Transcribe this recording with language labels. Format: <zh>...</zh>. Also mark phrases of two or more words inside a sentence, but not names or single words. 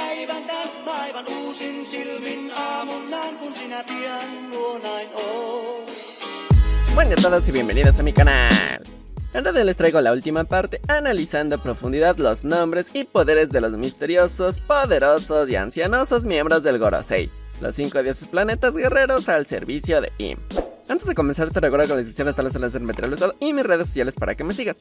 <fi>päivän päivän uusin silmin aamun näen kun sinä pian luonain oot.</fi> <es>Buenas a todos y bienvenidos a mi canal. Ahora les traigo la última parte analizando a profundidad los nombres y poderes de los misteriosos, poderosos y ancianosos miembros del Gorosei, los 5 dioses planetas guerreros al servicio de Im. Antes de comenzar te recuerdo que la descripción están los enlaces del material usado y mis redes sociales para que me sigas.</es>